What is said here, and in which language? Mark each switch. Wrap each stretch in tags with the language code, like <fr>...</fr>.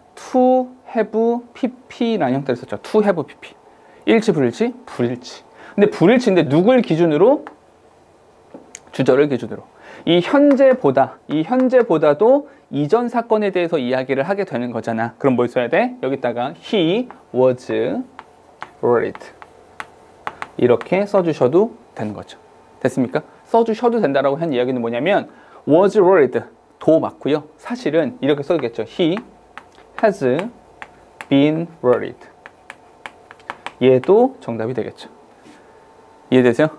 <ko>to have pp라는 형태를 썼죠. to have pp. 일치, 불일치? 불일치. 근데 불일치인데 누굴 기준으로? 주절을 기준으로. 이 현재보다도 이전 사건에 대해서 이야기를 하게 되는 거잖아. 그럼 뭘 써야 돼? 여기다가</ko> <en>he was worried.</en> <ko>이렇게 써주셔도 되는 거죠. 됐습니까? 써주셔도 된다라고 한 이야기는 뭐냐면 was worried 도 맞고요. 사실은 이렇게 써야겠죠.</ko> <en>He has been worried.</en> <ko>얘도 정답이 되겠죠. 이해되세요?</ko>